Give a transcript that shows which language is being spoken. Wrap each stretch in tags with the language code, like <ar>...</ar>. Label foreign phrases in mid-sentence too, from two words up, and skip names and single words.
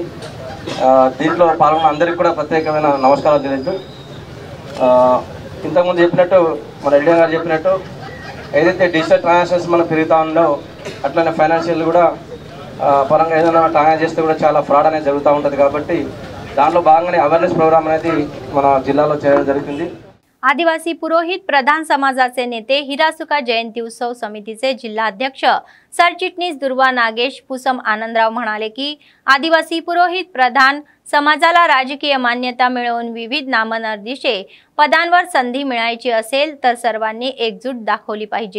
<te>దీంట్లో పాల్గొన్న అందరికీ కూడా ప్రత్యేకమైన నమస్కారాలు తెలియజేస్తూ ఇంతకుముందు చెప్పినట్టు మన ఎల్డీఎం గారు చెప్పినట్టు ఏదైతే</te> <en>digital transactions</en> <te>మనం పెరుగుతూ ఉందో అట్లనే ఫైనాన్షియల్ కూడా పరంగా ఏదైనా ట్రాన్సాక్షన్ చేస్తే కూడా చాలా ఫ్రాడ్ అనేది జరుగుతూ ఉంటుంది। కాబట్టి దాంట్లో భాగంగానే</te> <en>awareness program</en> <te>అనేది మన జిల్లాలో చేయడం జరుగుతుంది।</te> <mr>आदिवासी पुरोहित प्रधान समाजाचे नेते हिरासुका जयंती उत्सव समितीचे जिल्हाध्यक्ष सरचिटणीस दुर्वा नागेश पुसम आनंदराव म्हणाले की आदिवासी पुरोहित प्रधान समाजाला राजकीय मान्यता मिळवून विविध नामनिर्देशित पदांवर संधी मिळायची असेल तर सर्वांनी एकजूट दाखवली पाहिजे।</mr>